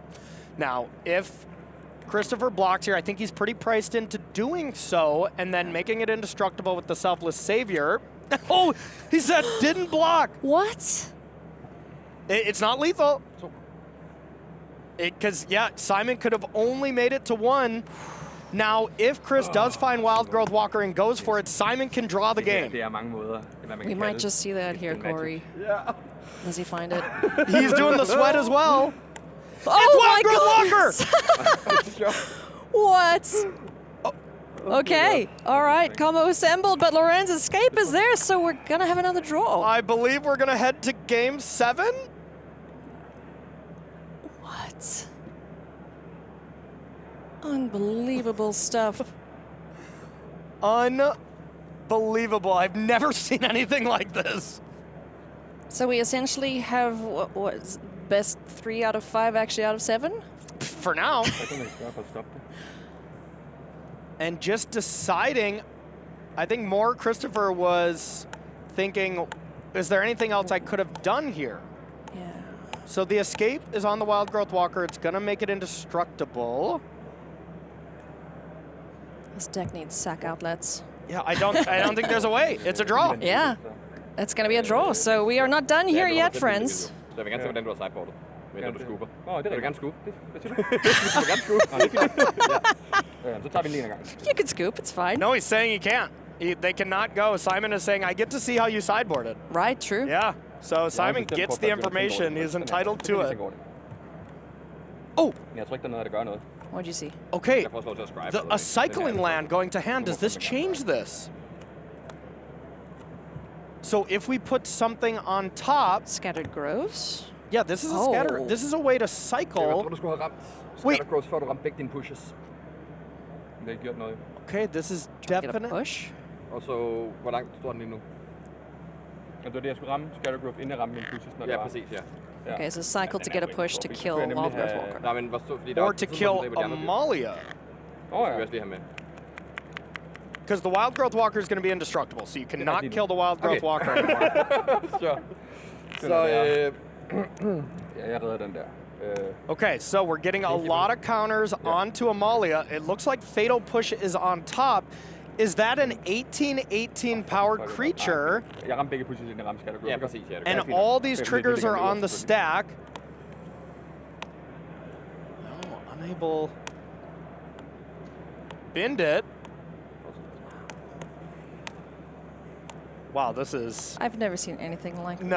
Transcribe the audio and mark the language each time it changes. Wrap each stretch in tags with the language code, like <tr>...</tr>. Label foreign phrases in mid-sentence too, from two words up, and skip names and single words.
<en>Now, if Christoffer blocks here, I think he's pretty priced into doing so and then making it indestructible with the Selfless Savior. Oh, he said didn't block. What? It's not lethal. Because, yeah, Simon could have only made it to 1. Now, if Chris does find Wild Growth Walker and goes for it, Simon can draw the game.</en> <da>Det mange måder, hvad man</da> <en>We</en> <da>kan</da> <en>might</en> <da>kalde</da> <en>just see that here,</en> <da>magic.</da> <en>Corey. Yeah. Does he find it? He's doing the sweat as well. Oh Wild my Growth Walker! What? Okay, all right, combo assembled, but Lauren's Escape is there, so we're gonna have another draw. I believe we're going to head to game 7. What? Unbelievable stuff. Unbelievable. I've never seen anything like this. So we essentially have what best 3 out of 5, actually out of 7? For now.</en> <da>Hvad kan man gøre for at stoppe det?</da> <en>And just deciding, I think more Christoffer was thinking, is there anything else I could have done here? Yeah. So the Escape is on the Wild Growth Walker. It's going to make it indestructible. This deck needs sack outlets. Yeah, I don't think there's a way. It's a draw. Yeah, it's gonna be a draw. So we are not done here yet, friends.</en> <da>Så jeg vil gerne se, hvordan du har sideboardet. Men når du skubber. Nå, det er vil du gerne skubbe. Hvad siger du? Du vil gerne skubbe. Nå, det er fint. Ja, så tager vi den en gang.</da> <en>You can scoop, it's fine. No, he's saying he can't. They cannot go. Simon is saying, I get to see how you sideboard it. Right, true. Yeah, so Simon gets the information. He's entitled to it. Oh!</en> <da>Jeg tror ikke, der er noget, der gør noget.</da> <en>What'd you see? Okay,</en> <da>Jeg får lov til at scribe.</da> <en>a cycling land going to hand. Does this change this? So if we put something on top, Scattered Groves. yeah, this is a scatter. This is a way to</en> <da>Jeg</da> <en>cycle.</en> <da>tror, du skulle have ramt</da> <en>Wait. Scatter Growth,</en> <da>før du ramte begge dine pushes. Det har ikke gjort noget.</da> <en>Okay, this is Get a definite. push.</en> <da>Og så, hvor langt står den lige nu? Og det var det, jeg skulle ramme Scatter Growth, inden jeg ramte mine pushes, når det var. præcis, ja.</da> <en>Okay, so cycle to get a push to kill Wild Growth Walker.</en> <da>Nej, men hvor stod, fordi der</da> <en>Or</en> <da>var</da> <en>to</en> <da>på</da> <en>kill</en> <da>tidspunkt, hvor de andre dyr. Amalia. Åh, Vi ja. vil også lige have med.</da> <en>Because the Wild Growth Walker is going to be indestructible, so you cannot deal. kill the Wild Growth Okay. Walker anymore.</en> <da>Så, ja, jeg redder den der.</da> <en>Okay, so we're getting a lot of counters onto Amalia. It looks like Fatal Push is on top. Is that an 18/18 powered creature?</en> <da>Jeg ramte begge pushes, inden jeg ramte Scatter Growth. Ja, præcis. Ja, det</da> <en>And</en> <da>gør.</da> <en>all these</en> <da>Okay,</da> <en>triggers</en> <da>det</da> <en>are</en> <da>kan</da> <en>on</en> <da>vi</da> <en>the</en> <da>også</da> <en>stack. No, unable. Bend it. Wow, this is... I've never seen anything like this.</en>